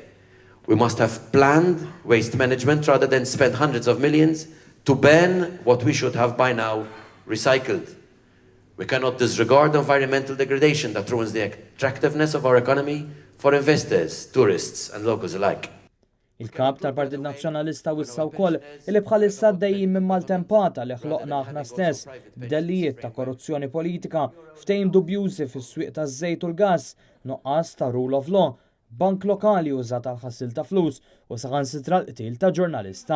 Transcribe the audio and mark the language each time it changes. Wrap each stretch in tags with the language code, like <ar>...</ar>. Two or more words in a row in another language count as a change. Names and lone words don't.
<en>We must have planned waste management rather than spend hundreds of millions to ban what we should have by now recycled. We cannot disregard environmental degradation that ruins the attractiveness of our economy for investors, tourists and locals alike.</en> <mt>Il-kap tal-Partit Nazzjonalista wissa wkoll li bħalissa dejjin minn maltempata li ħloqna aħna stess b'dellijiet ta' korruzzjoni politika, ftehim dubjużi fis-swieq taż-żejt u l-gass, nuqqas ta'</mt> <en>rule of law,</en> <mt>bank lokali użat għal ħassil ta' flus u saħansitra l-qtil ta' ġurnalista.</mt>